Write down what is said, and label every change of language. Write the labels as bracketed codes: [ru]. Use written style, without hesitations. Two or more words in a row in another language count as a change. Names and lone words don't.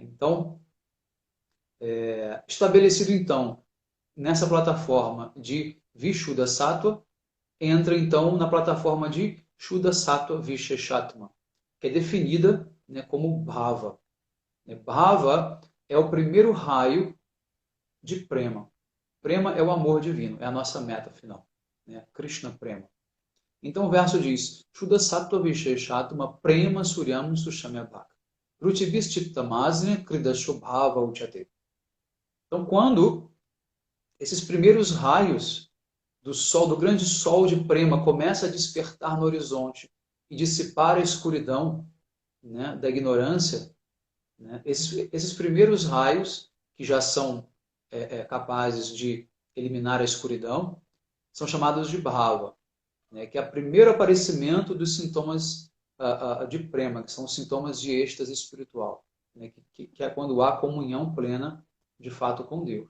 [pt] Então, estabelecido então nessa plataforma de [sa] Vishuddha Sattva, [pt] entra então na plataforma de [sa] Shuddha Sattva Visheshatma, [pt] que é definida, né, como Bhava. Bhava é o primeiro raio de Prema. Prema é o amor divino, é a nossa meta final, né? [sa] Krishna Prema. [pt] Então o verso diz: [sa] Shuddha Sattva Visheshatma Prema Suryam Sushamyabhaka Rutivischittamazne Kridashobhava Uchate. [pt] Então quando esses primeiros raios do sol, do grande sol de Prema, começa a despertar no horizonte e dissipar a escuridão, né, da ignorância, né, esses primeiros raios, que já são capazes de eliminar a escuridão, são chamados de Bhava, né, que é o primeiro aparecimento dos sintomas de Prema, que são os sintomas de êxtase espiritual, né, que é quando há comunhão plena, de fato, com Deus.